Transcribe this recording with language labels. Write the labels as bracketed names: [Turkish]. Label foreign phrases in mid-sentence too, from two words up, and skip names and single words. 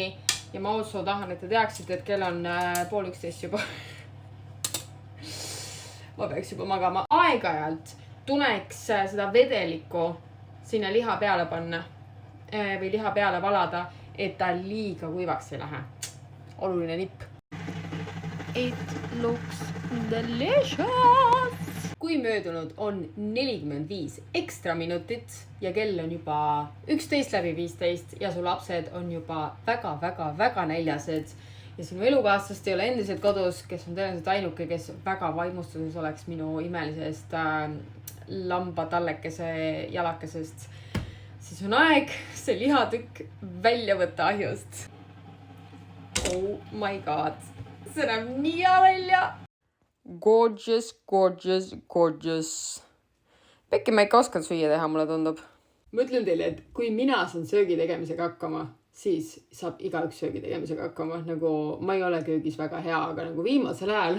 [Estonian] Ja ma also tahan, et te teaksite, et kell on 10:30 juba. Ma peaks juba magama. Aeg-ajalt tuneks seda vedelikku sinna liha peale panna või liha peale valada, et ta liiga kuivaks ei lähe. Oluline nipp. [English] It looks delicious! [Estonian] Kui möödunud on 45 ekstra minutit ja kell on juba 11:15 ja su lapsed on juba väga näljased ja sinu elukaaslast ei ole endiselt kodus, kes on tõenäoliselt ainuke, kes väga vaimustuses oleks minu imelisest lamba tallekese jalakesest, siis on aeg see lihatükk välja võtta ahjust. [English] Oh my god. [Estonian] See näeb nii hea välja. Gorgeous. Pekki, ma ikka oskan süüa teha, mulle tundub. Ma ütlen teile, et kui mina saan söögi tegemisega hakkama, siis saab igaüks söögi tegemisega hakkama. Nagu ma ei ole köögis väga hea, aga nagu viimasel ajal.